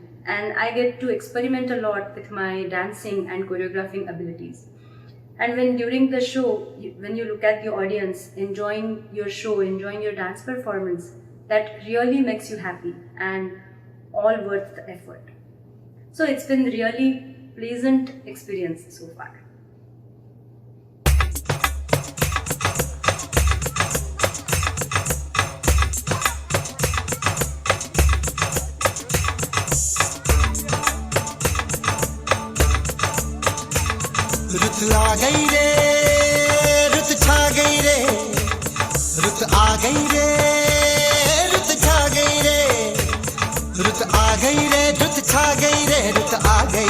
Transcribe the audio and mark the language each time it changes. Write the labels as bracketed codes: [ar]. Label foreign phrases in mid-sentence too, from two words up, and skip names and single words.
[en] And I get to experiment a lot with my dancing and choreographing abilities. And when during the show, when you look at the audience enjoying your show, enjoying your dance performance, that really makes you happy and all worth the effort. So it's been really pleasant experience so far. [hi] रुत आ गई रे रुत छा गई रे रुत आ गई रे रुत छा गई रे रुत आ गई रे रुत छा गई रे रुत आ गई